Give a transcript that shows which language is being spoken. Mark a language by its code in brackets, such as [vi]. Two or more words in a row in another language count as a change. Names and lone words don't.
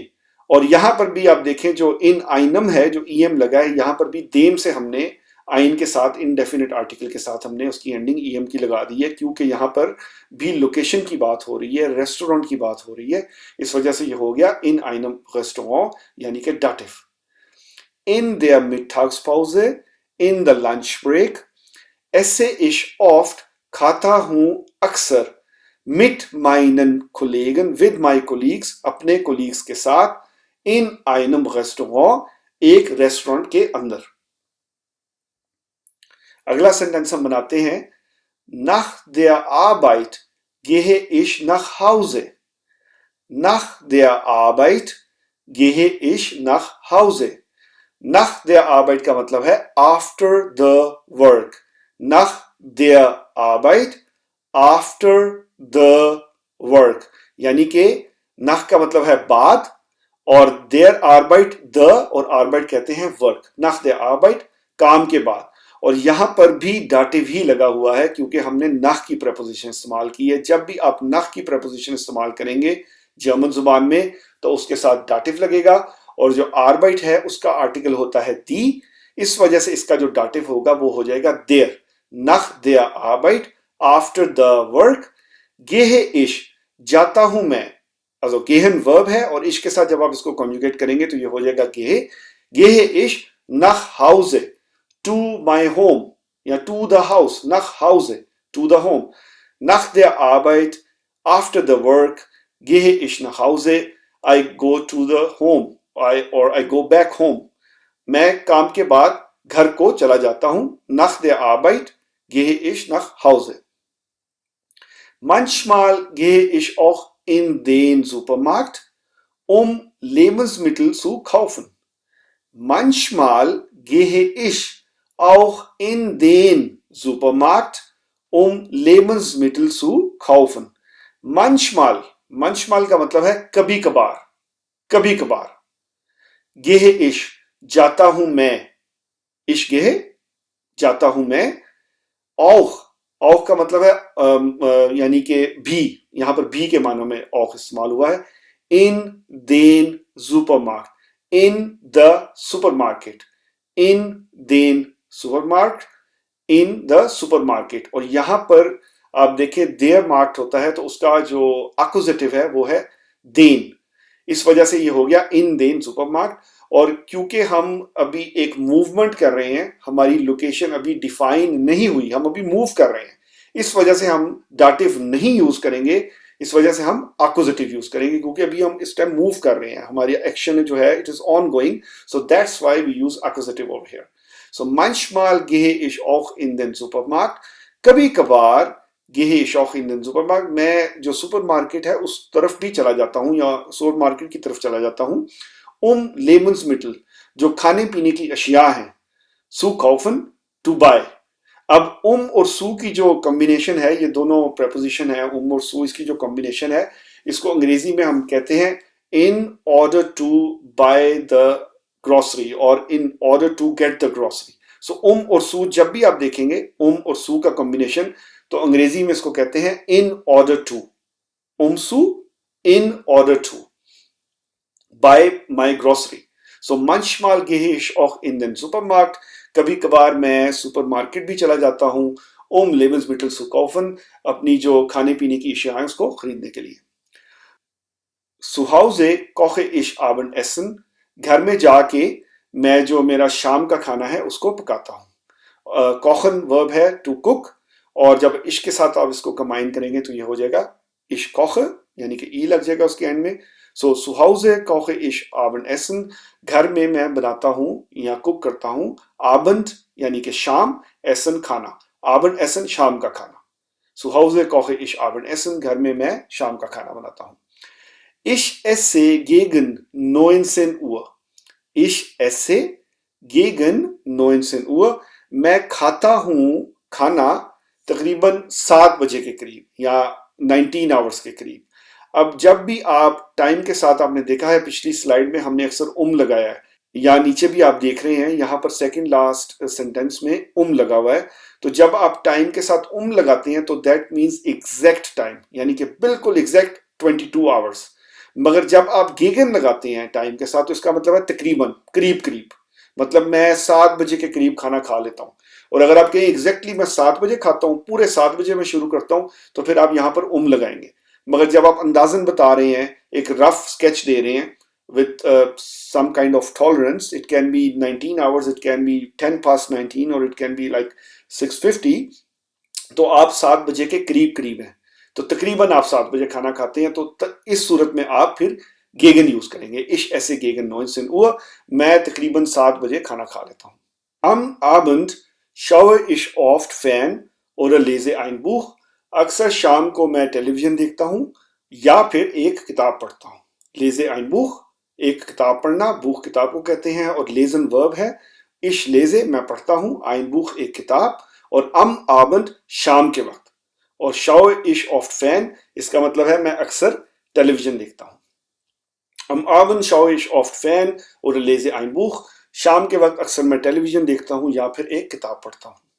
[hi] और यहां पर भी आप देखें जो [de] in einem [hi] है जो em लगा है, यहां पर भी देम से हमने आइन के साथ [en] indefinite article [hi] के साथ हमने उसकी एंडिंग em की लगा दी है, क्योंकि यहां पर भी लोकेशन की बात हो रही है, रेस्टोरेंट की बात हो रही है, इस वजह से ये हो गया [de] in einem Restaurant [hi] यानी कि डाटिव। [de] in der Mittagspause, [en] in the lunch break, [de] esse ich oft [hi] खाता हूं अक्सर, [de] mit meinen Kollegen [en] with my colleagues [hi] अपने कोलीग्स के साथ, [de] in einem Restaurant [hi] एक रेस्टोरेंट के अंदर। अगला सेंटेंस हम बनाते हैं, [de] nach der Arbeit gehe ich nach Hause। nach der Arbeit gehe ich nach Hause। nach der Arbeit [hi] का मतलब है [en] after the work, [de] nach der Arbeit [en] after the work, [hi] यानी कि nach का मतलब है बाद, और [de] der Arbeit [hi] the और Arbeit कहते हैं वर्क, [de] nach der Arbeit [hi] काम के बाद। और यहां पर भी डाटिव ही लगा हुआ है क्योंकि हमने nach की प्रपोजिशन इस्तेमाल की है। जब भी आप nach की प्रपोजिशन इस्तेमाल करेंगे जर्मन जुबान में तो उसके साथ डाटिव लगेगा, और जो आर्बाइट है उसका आर्टिकल होता है दी, इस वजह से इसका जो डाटिव होगा वो हो जाएगा देयर, [de] nach der Arbeit [en] after the work [de] gehe ich [hi] जाता हूं मैं, [de] also gehen [hi] वर्ब है और ich के साथ जब आप इसको कॉन्जुगेट करेंगे तो ये हो जाएगा [de] gehe ich nach Hause, [en] to my home या to the house, [de] nach Hause, [en] to the home। [de] nach der Arbeit [en] after the work [de] gehe ich nach Hause, [en] I go to the home, I go back home। [hi] मैं काम के बाद घर को चला जाता हूं, [de] nach der Arbeit gehe ich nach Hause। manchmal gehe ich auch in den Supermarkt, um Lebensmittel zu kaufen। manchmal gehe ich auch in den Supermarkt, Lebensmittel zu kaufen. [hi] manchmal का मतलब है कभी कभार, कभी कभार. [de] gehe ich, [hi] जाता हूं मैं. [de] ich gehe, [hi] जाता हूं मैं. auch का मतलब है यानी कि भी, यहां पर भी के मानों में auch इस्तेमाल हुआ है. [de] in den Supermarkt, [en] in the supermarket, [de] in den Supermarkt, [en] in the supermarket. [hi] और यहां पर आप देखें देयर मार्क्ड होता है तो उसका जो एक्कुजेटिव है वो है देन. इस वजह से ये हो गया [de] in den Supermarkt. [hi] और क्योंकि हम अभी एक मूवमेंट कर रहे हैं, हमारी लोकेशन अभी डिफाइन नहीं हुई, हम अभी मूव कर रहे हैं, इस वजह से हम डाटिव नहीं यूज करेंगे, इस वजह से हम एक्कुजेटिव यूज करेंगे क्योंकि अभी हम इस टाइम मूव कर रहे हैं, हमारी एक्शन जो है [en] it is on going. So that's why we use accusative over here. [de] सो manchmal gehe ich auch in den Supermarkt. [hi] कभी कभार [de] gehe ich auch in den Supermarkt. [hi] मैं जो सुपरमार्केट है उस तरफ भी चला जाता हूं या सुपरमार्केट की तरफ चला जाता हूं. Lebensmittel, जो खाने पीने की अशिया हैं, [de] zu kaufen, [en] to buy. [hi] अब और सू की जो कॉम्बिनेशन है, ये दोनों प्रेपोजिशन है, और सू इसकी जो कॉम्बिनेशन है, इसको अंग्रेजी में हम कहते हैं [en] in order to buy the grocery [hi] और [en] in order to get the grocery. [hi] So और सू जब भी आप देखेंगे और सू का कॉम्बिनेशन, तो अंग्रेजी में इसको कहते हैं [en] in order to. सू in order to buy my grocery. [de] So manchmal gehe ich auch in den Supermarkt. [hi] कभी कभार मैं सुपरमार्केट भी चला जाता हूं [de] Lebensmittel zu kaufen, [hi] अपनी जो खाने पीने की अशियाएं उसको खरीदने के लिए. [de] Zu Hause koche ich Abendessen. [hi] घर में जाके मैं जो मेरा शाम का खाना है उसको पकाता हूं. kochen वर्ब है [en] to cook, [hi] और जब इश के साथ आप इसको कंबाइन करेंगे तो ये हो जाएगा [de] ich koche, [hi] यानी कि ई लग जाएगा उसके एंड में. [de] सो zu Hause koche ich Abendessen. [hi] घर में मैं बनाता हूं या कुक करता हूं. Abend यानी कि शाम, Essen खाना. Abendessen शाम का खाना. [de] Zu Hause koche ich Abendessen. [hi] घर में मैं शाम का खाना बनाता हूं. [de] Ich esse gegen 19 Uhr. Ich esse gegen 19 Uhr. [hi] मैं खाता हूं खाना तकरीबन 7 बजे के करीब या 19 आवर्स के करीब. अब जब भी आप टाइम के साथ, आपने देखा है पिछली स्लाइड में हमने अक्सर लगाया है, या नीचे भी आप देख रहे हैं यहां पर सेकंड लास्ट सेंटेंस में लगा हुआ है. तो जब आप टाइम के साथ लगाते हैं तो दैट मींस एग्जैक्ट टाइम, यानी कि बिल्कुल एग्जैक्ट 22 आवर्स. मगर जब आप गेगन लगाते हैं टाइम के साथ तो इसका मतलब है तकरीबन, करीब करीब. मतलब मैं 7 बजे के करीब खाना खा लेता हूं. और अगर आप कहें एग्जैक्टली मैं 7 बजे खाता हूं, पूरे 7 बजे मैं शुरू करता हूं, तो फिर आप यहां पर लगाएंगे. मगर जब आप अंदाजन बता रहे हैं, एक रफ स्केच दे रहे हैं [en] with some kind of tolerance, it can be 19 hours, it can be 10 past 19, or it can be like 6:50. [hi] तो आप 7 बजे के करीब करीब हैं, तो तकरीबन आप 7 बजे खाना खाते हैं. तो इस सूरत में आप फिर गेगन यूज करेंगे. [de] Ich esse gegen 19 Uhr. [hi] मैं तकरीबन 7 बजे खाना खा लेता हूं. [de] Am Abend schaue ich oft Fern oder lese ein Buch. [hi] अक्सर शाम को मैं टेलीविजन देखता हूं या फिर एक किताब पढ़ता हूं. [de] लेजे ein Buch, [hi] एक किताब पढ़ना, बुक किताब को कहते हैं, और लेजन वर्ब है. [de] ich lese [hi] मैं पढ़ता हूं, [de] ein Buch [hi] एक किताब, और [de] am Abend [hi] शाम के वक्त, और [de] schaue ich oft Fern [hi] इसका मतलब है मैं अक्सर टेलीविजन देखता हूं. [de] am Abend schaue ich oft Fern oder lese ein Buch. [hi] शाम के वक्त अक्सर मैं टेलीविजन देखता हूं या फिर एक किताब पढ़ता हूं.